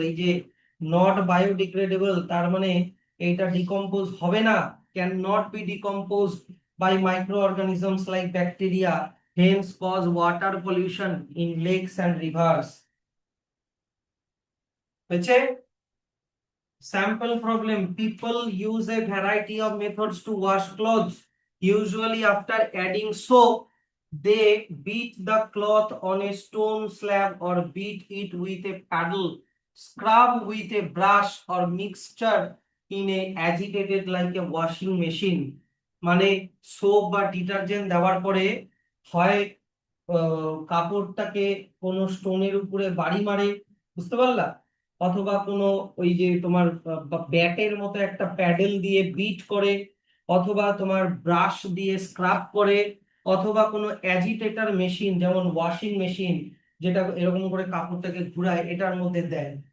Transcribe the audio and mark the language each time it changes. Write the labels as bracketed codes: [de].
[bn] এই যে not biodegradable তার মানে এটা ডিকম্পোজ হবে না, [en] Can not be decompose by microorganisms like bacteria, hence cause water pollution in lakes and rivers. [bn] হয়েছে? [en] Sample problem. People use a variety of methods to wash clothes. Usually, after adding soap, they beat the cloth on a stone slab or beat it with a paddle, scrub with a brush or mixture in a agitated like a washing machine. [bn] মানে soap বা detergent দেওয়ার পরে হয় কাপড়টাকে কোনো স্টোনের উপরে বাড়ি মারে, বুঝতে পারলা, অথবা কোনো ওই যে তোমার ব্যাটের মতো একটা প্যাডেল দিয়ে বিট করে, অথবা তোমার ব্রাশ দিয়ে স্ক্রাব করে, অথবা কোনো অ্যাজিটেটর মেশিন যেমন ওয়াশিং মেশিন যেটা এরকম করে কাপড়টাকে ঘুরায় এটার মধ্যে দেয়।